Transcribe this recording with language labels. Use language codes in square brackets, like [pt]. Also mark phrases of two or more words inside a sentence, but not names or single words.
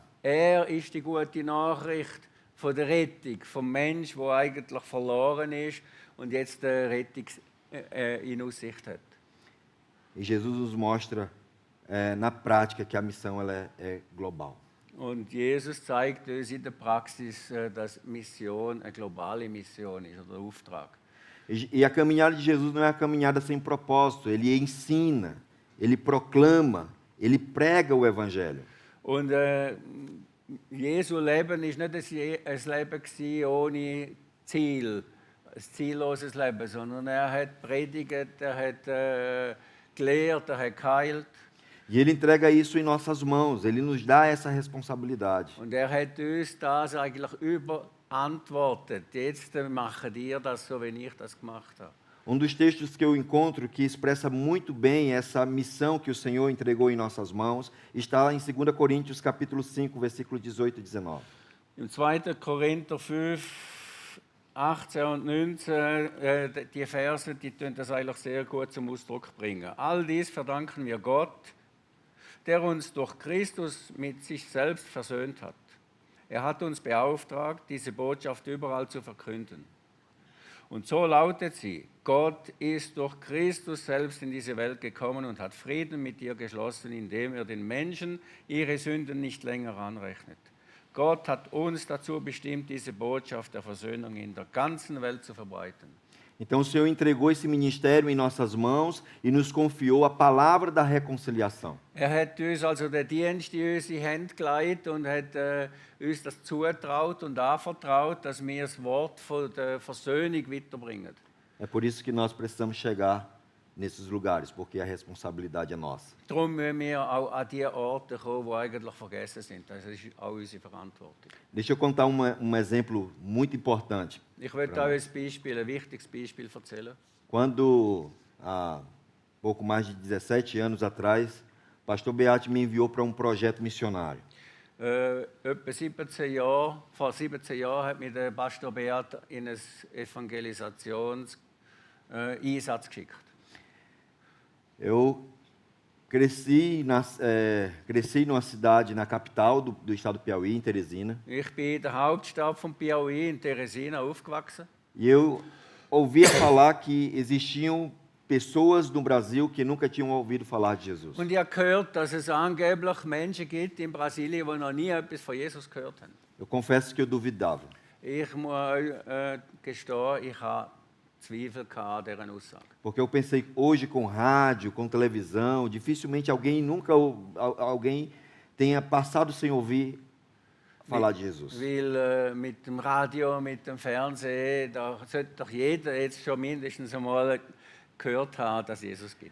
[de] Ist die gute Nachricht von der Rettung, vom Mensch, der eigentlich verloren ist und jetzt eine Rettung in Aussicht hat. [pt] E Jesus nos mostra na prática que a missão ela é global. [de] Und Jesus zeigt uns in der Praxis, dass Mission eine globale Mission ist, oder Auftrag. [pt] E a caminhada de Jesus não é uma caminhada sem propósito. Ele ensina, ele proclama, ele prega o Evangelho. [de] Und Jesu Leben ist nicht ein Leben gewesen ohne Ziel, ein zielloses Leben, sondern er hat predigt, er hat gelehrt, er hat geheilt. [pt] E ele entrega isso em nossas mãos, ele nos dá essa responsabilidade. [de] Und er hat uns das eigentlich überantwortet. Jetzt machen ihr das so, wie ich das gemacht habe. [pt] Dos textos que eu encontro que expressa muito bem essa missão que o Senhor entregou em nossas mãos está em 2 Coríntios capítulo 5, versículo 18 e 19. [de] Im 2. Korinther 5, 18 und 19, die Verse, die tun das eigentlich sehr gut zum Ausdruck bringen. All dies verdanken wir Gott, der uns durch Christus mit sich selbst versöhnt hat. Er hat uns beauftragt, diese Botschaft überall zu verkünden. Und so lautet sie: Gott ist durch Christus selbst in diese Welt gekommen und hat Frieden mit ihr geschlossen, indem er den Menschen ihre Sünden nicht länger anrechnet. Gott hat uns dazu bestimmt, diese Botschaft der Versöhnung in der ganzen Welt zu verbreiten. [pt] Então o Senhor entregou esse ministério em nossas mãos e nos confiou a palavra da reconciliação. [de] Hat uns also den Dienst in unsere Hände gelegt und hat uns das zutraut und anvertraut, dass wir das Wort von der Versöhnung weiterbringen. É por isso que nós precisamos chegar nesses lugares, porque a responsabilidade é nossa. Darum müssen wir auch an die Orte kommen, die eigentlich vergessen sind. Das ist auch unsere Verantwortung. [pt] Deixa eu contar exemplo muito importante. [de] Ich möchte euch ein wichtiges Beispiel erzählen. [pt] Quando, há pouco mais de 17 anos atrás, pastor Beat me enviou para projeto missionário. [de] Vor 17 Jahren hat mich der Pastor Beat in einen Evangelisationseinsatz geschickt. [pt] Eu cresci numa cidade, na capital do estado do Piauí, em Teresina. [de] Ich bin in der Hauptstadt von Piauí, in Teresina, aufgewachsen. [pt] E eu ouvia falar que existiam pessoas no Brasil que nunca tinham ouvido falar de Jesus. [de] Und ich habe gehört, dass es angeblich Menschen gibt in Brasilien, die noch nie etwas von Jesus gehört haben. [pt] Eu confesso que eu duvidava. [de] Ich muss gestehen, ich habe Zweifel an dieser Aussage. [pt] Porque eu pensei, hoje com rádio, com televisão, dificilmente alguém tenha passado sem ouvir falar de Jesus. [de] Weil mit dem Radio, mit dem Fernsehen, da sollte doch jeder jetzt schon mindestens einmal gehört haben, dass Jesus gibt.